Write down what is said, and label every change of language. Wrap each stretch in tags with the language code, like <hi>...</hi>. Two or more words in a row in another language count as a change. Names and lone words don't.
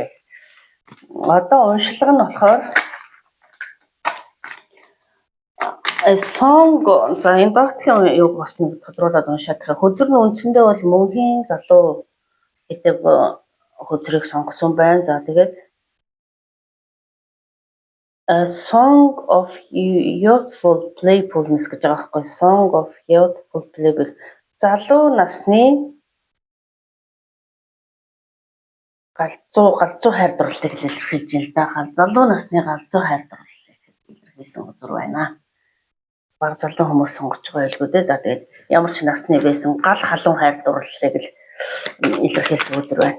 <mn>Одоо уншлага нь болохоор</mn> <en>a song</en> <mn>за энэ доотлын юг бас нэг тодруулаад уншаад байгаа. Хөзөр нь үндсэндээ бол мөнхийн залуу гэдэг хөзрийг сонгосон байна. За тэгээд</mn> <en>a song of youthful playfulness</en> <mn>гэж байгаа байхгүй.</mn> <en>Song of youthful playful.</en> <mn>Залуу насны галзуу хайр дурлалыг илэрхийлж байна л да. Залуу насны галзуу хайр дурлалыг илэрхийлсэн хөзөр байна. Баг залуу хүмүүс сонгож байгаа байлгүй дээ. За тэгээд ямар ч насны байсан гал халуун хайр дурлалыг л илэрхийлсэн хөзөр байна.</mn>